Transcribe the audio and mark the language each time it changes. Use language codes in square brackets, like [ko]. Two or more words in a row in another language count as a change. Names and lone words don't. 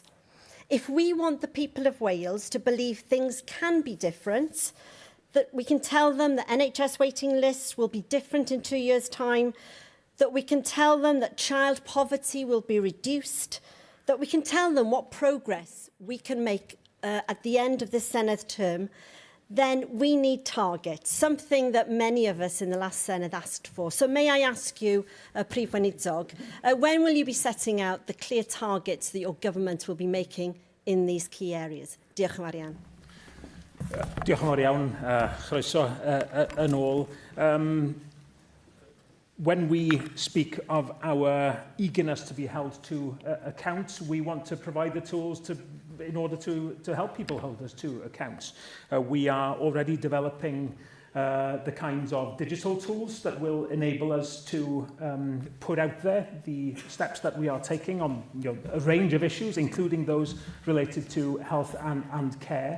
[en] If we want the people of Wales to believe things can be different, that we can tell them that NHS waiting lists will be different in 2 years' time, that we can tell them that child poverty will be reduced, that we can tell them what progress we can make at the end of this Senedd term, then we need targets, something that many of us in the last Senedd asked for. So may I ask you, [cy] Prif Weinidog, [en] when will you be setting out the clear targets that your government will be making in these key areas? [cy] Diolch yn fawr iawn. Diolch yn fawr iawn, chroeso yn ôl. [en] When we speak of our eagerness to be held to account, we want to provide the tools to in order to help people hold us to account. We are already developing the kinds of digital tools that will enable us to put out there the steps that we are taking on a range of issues, including those related to health and care.